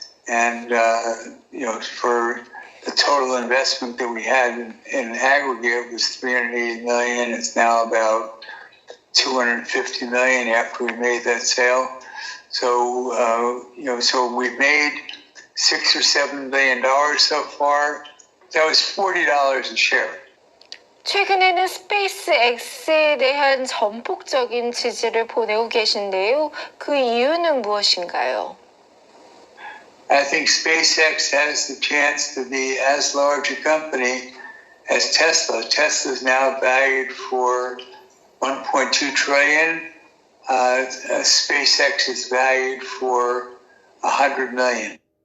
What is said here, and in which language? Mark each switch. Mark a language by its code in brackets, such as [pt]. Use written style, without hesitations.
[en] And, for the total investment that we had in aggregate was $380 million. It's now about $250 million after we made that sale. So, so we've made $6 or $7 billion so far. That was $40 a share. [ko] 최근에는 스페이스X에 대한 전폭적인 지지를 보내고 계신데요. 그 이유는 무엇인가요? [en] I think SpaceX has the chance to be as large a company as Tesla. Tesla is now valued for $1.2 trillion. SpaceX is valued for $100 million.